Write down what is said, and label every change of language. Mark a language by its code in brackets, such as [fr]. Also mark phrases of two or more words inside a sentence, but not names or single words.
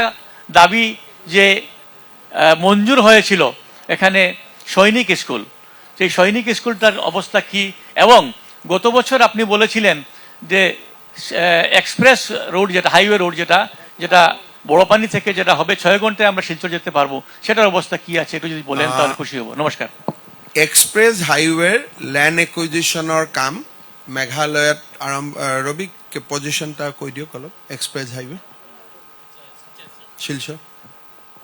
[bn] দাবি যে মঞ্জুর হয়েছিল এখানে সৈনিক স্কুল সেই সৈনিক স্কুলটার অবস্থা কি এবং গত বছর আপনি বলেছিলেন যে [en] express road [bn] যেটা [en] highway road [bn] যেটা বড়পানি থেকে যেটা হবে 6 ঘন্টায় আমরা শিলচর যেতে পারবো সেটার অবস্থা কি আছে একটু যদি বলেন তাহলে খুশি হব নমস্কার [en] express highway land acquisition [as] কাম মেঘালয়ত আৰম্ভ ৰবি পজিশ্যন এটা কৈ দিয়ক অলপ [en] express highway [as] শিলচৰ